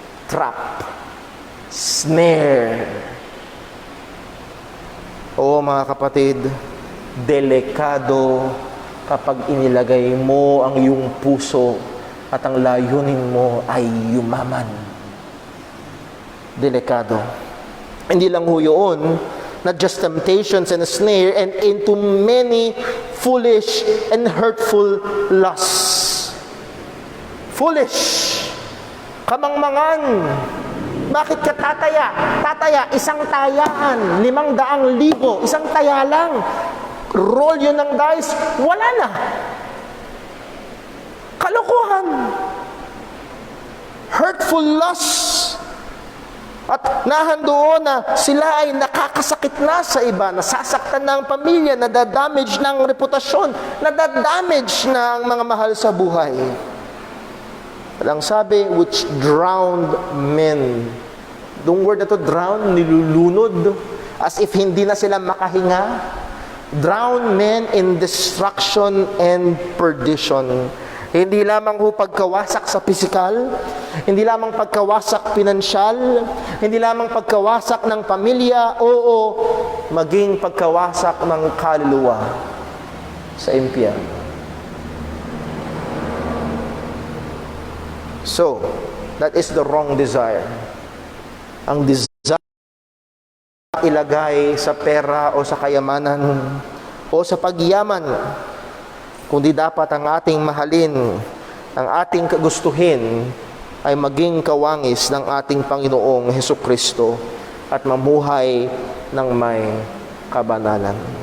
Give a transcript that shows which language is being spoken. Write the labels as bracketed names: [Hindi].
[English] Trap, snare. [Filipino] Oo mga kapatid, delikado kapag inilagay mo ang iyong puso at ang layunin mo ay yumaman. Delikado. Hindi lang ho yun, [English] not just temptations and a snare, and into many foolish and hurtful lusts. [Filipino] Foolish. Kamangmangan. Bakit ka tataya? Tataya, isang tayaan, 500,000, isang taya lang. Roll yun ng dice, wala na. [English] Kalokohan. Hurtful lusts. [Filipino] At nahandoon na sila ay nakakasakit na sa iba, nasasaktan na ang pamilya, nadadamage ng reputasyon, nadadamage na ang mga mahal sa buhay. At ang sabi, [English] which drowned men. [Filipino] Yung word na to, drown, nilulunod, [English] as if [Filipino] hindi na sila makahinga. [English] Drown men in destruction and perdition. [Filipino] Hindi lamang ho pagkawasak sa pisikal, hindi lamang pagkawasak pinansyal, hindi lamang pagkawasak ng pamilya, oo, maging pagkawasak ng kaluluwa sa impyerno. [English] So, that is the wrong desire. [Filipino] Ang desire ilagay sa pera o sa kayamanan o sa pagyaman, kundi dapat ang ating mahalin, ang ating kagustuhin ay maging kawangis ng ating Panginoong Hesukristo at mamuhay ng may kabanalan.